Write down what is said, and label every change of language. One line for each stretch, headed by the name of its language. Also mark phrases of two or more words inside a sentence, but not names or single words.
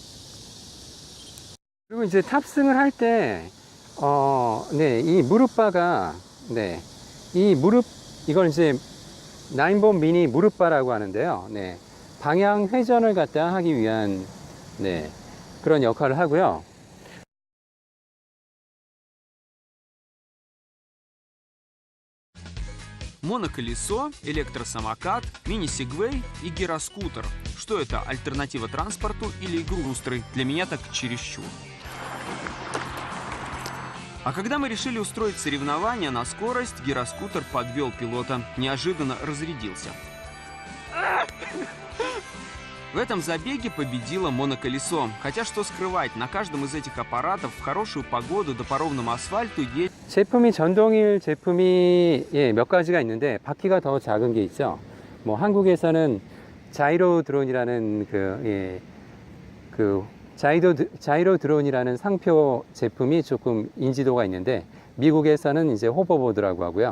Korean: 그리고 이제 탑승을 할 때, 네, 이 무릎바가, 네, 이걸 이제 9번 미니 무릎바라고 하는데요. 네, 방향 회전을 갖다 하기 위한, 네, 그런 역할을 하고요.
Russian: Моноколесо, электросамокат, мини-сегвей и гироскутер. Что это, альтернатива транспорту или игру быстрый? Для меня так чересчур. А когда мы решили устроить соревнования на скорость, гироскутер подвел пилота, неожиданно разрядился. В этом забеге победило моноколесо. Хотя что скрывать, на каждом из этих аппаратов в хорошую погоду да по ровному асфальту есть...
Korean: 제품이 전동휠 제품이 예, 몇 가지가 있는데 바퀴가 더 작은 게 있죠. 뭐 한국에서는 자이로 드론이라는 자이로 드론이라는 상표 제품이 조금 인지도가 있는데 미국에서는 이제 호버보드라고 하고요.